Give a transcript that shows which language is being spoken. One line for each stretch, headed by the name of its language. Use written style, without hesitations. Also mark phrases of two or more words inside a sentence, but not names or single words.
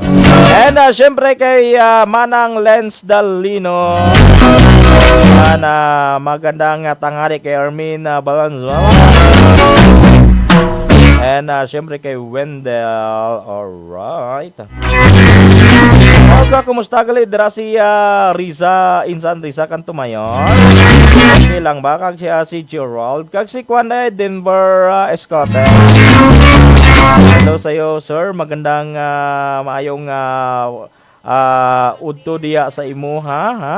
Filipino: And syempre kay Manang Lens Dalino, magandang tanghali kay Armin Balanzuela. And syempre kay Wendell. Alright.
Hiligaynon: Oga, kumusta gali? Dira si Riza, Insan Riza Kantumayon. Okay lang ba? Kag si Gerald. Kag si Kwan Denver Escote.
Filipino: Hello sa'yo, sir.
Hiligaynon: Magandang maayong udto diya sa imo, ha?